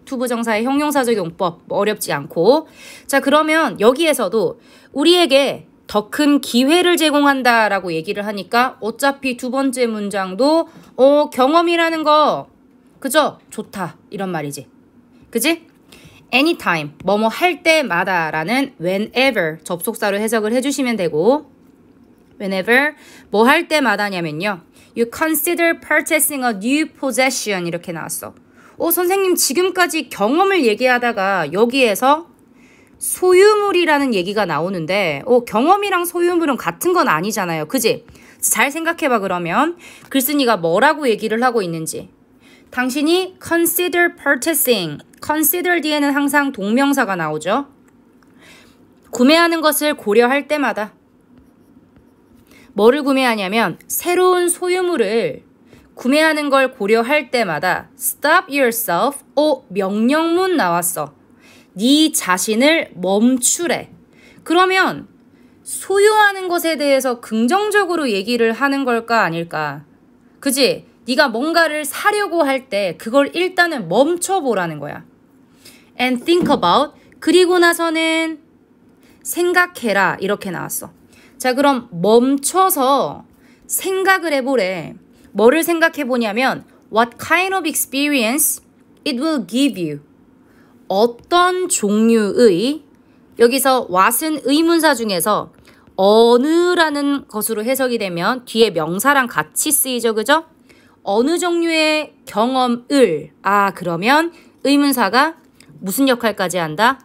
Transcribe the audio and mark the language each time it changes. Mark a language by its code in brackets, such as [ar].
[ko] 투부정사의 형용사적 용법 어렵지 않고. 자, 그러면 여기에서도 우리에게 더 큰 기회를 제공한다라고 얘기를 하니까 어차피 두 번째 문장도 경험이라는 거 그죠? 좋다 이런 말이지. 그지? anytime, 뭐뭐 할 때마다 라는 whenever 접속사로 해석을 해주시면 되고, whenever 뭐 할 때마다냐면요. [en] You consider purchasing a new possession 이렇게 나왔어. [ko] 선생님 지금까지 경험을 얘기하다가 여기에서 소유물이라는 얘기가 나오는데 경험이랑 소유물은 같은 건 아니잖아요. 그지? 잘 생각해봐. 그러면 글쓴이가 뭐라고 얘기를 하고 있는지. 당신이 [en] consider purchasing, [ko] consider 뒤에는 항상 동명사가 나오죠. 구매하는 것을 고려할 때마다 뭐를 구매하냐면 새로운 소유물을 구매하는 걸 고려할 때마다 [en] stop yourself, [ko] 명령문 나왔어. 네 자신을 멈추래. 그러면 소유하는 것에 대해서 긍정적으로 얘기를 하는 걸까 아닐까? 그지? 네가 뭔가를 사려고 할 때 그걸 일단은 멈춰보라는 거야. [en] And think about, [ko] 그리고 나서는 생각해라 이렇게 나왔어. 자, 그럼 멈춰서 생각을 해보래. 뭐를 생각해보냐면 [en] What kind of experience it will give you. [ko] 어떤 종류의, 여기서 what은 의문사 중에서 어느라는 것으로 해석이 되면 뒤에 명사랑 같이 쓰이죠. 그죠? 어느 종류의 경험을, 그러면 의문사가 무슨 역할까지 한다?